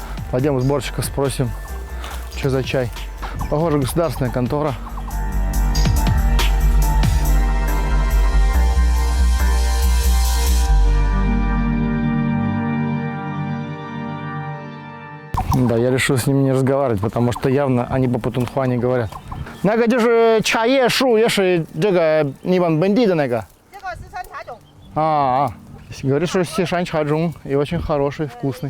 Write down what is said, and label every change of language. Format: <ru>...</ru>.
<ru>Пойдем у сборщика спросим, что за чай. Похоже, государственная контора. Да, я решил с ними не разговаривать, потому что явно они по путунхуа не говорят.</ru> <zh>那个就是茶叶树，也是这个你们本地的那个。这个是山茶种。</zh> <ru>Говорит, что сишань чаджун и очень хороший, вкусный.</ru>